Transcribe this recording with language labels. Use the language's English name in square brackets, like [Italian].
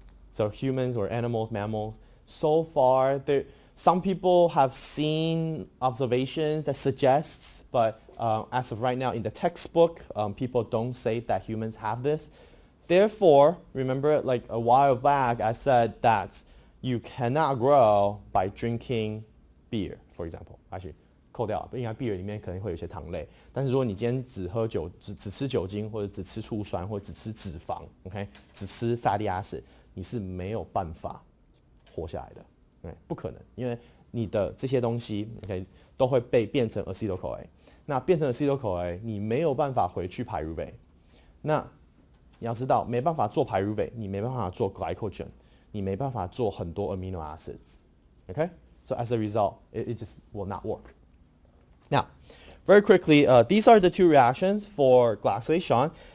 [English] So humans or animals, mammals. So far, some people have seen observations that suggests, but as of right now in the textbook, people don't say that humans have this. Therefore, remember like a while back I said that you cannot grow by drinking beer, for example. Actually, [Chinese] 扣掉，应该 beer 里面可能会有一些糖类。但是如果你今天只喝酒，只吃酒精，或者只吃醋酸，或者只吃脂肪 ，OK， 只吃 fatty acid， 你是没有办法活下来的，对，不可能，因为你的这些东西 ，OK， 都会被变成 acetyl-CoA。那变成 acetyl-CoA， 你没有办法回去 pyruvate。那你要知道，没办法做 pyruvate， 你没办法做 glycogen， 你没办法做很多 amino acids。 [English] OK， so as a result, it just will not work. Now, very quickly, these are the two reactions for glyoxylate shunt.